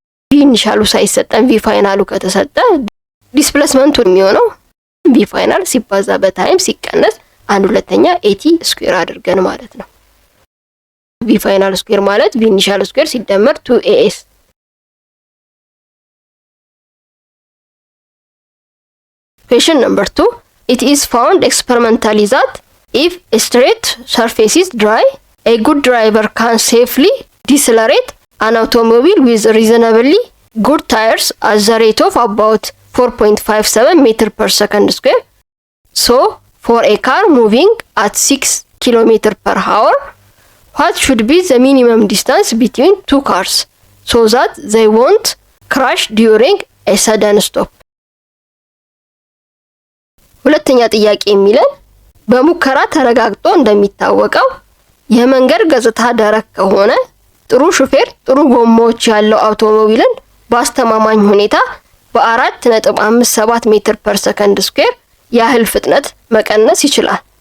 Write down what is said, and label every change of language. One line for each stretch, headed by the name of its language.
Amharic: ቪ ኢኒሻሉ ሳይሰጠን ቪ ፋይናሉ ከተሰጠ ዲስፕሌስመንቱ የሚሆነው ቪ ፋይናል ሲባዛ በታይም ሲቀነስ 1/2 ኤቲ ስኩዌር አድርገን ማለት ነው። ቪ ፋይናል ስኩዌር ማለት ቪ ኢኒሻል ስኩዌር ሲደመር 2ኤስ።
English: Question number 2. It is found experimentally that if a straight surface is dry, a good driver can safely decelerate an automobile with reasonably good tires at the rate of about 4.57 meter per second square. So, for a car moving at 6 km per hour, what should be the minimum distance between two cars so that they won't crash during a sudden stop?
Amharic: ሁለተኛ ጥያቄ የሚለን በሙከራ ተረጋግጦ እንደሚታወቀው የመንገድ ገጽታ ደረቅ ከሆነ ጥሩ ሹፌር ጥሩ ጎማዎች ያለው አውቶሞቢልን በአስተማማኝ ሁኔታ በ4.57 ሜትር ፐር ሰከንድ ስኩዌር ያህል ፍጥነት መቀነስ ይችላል።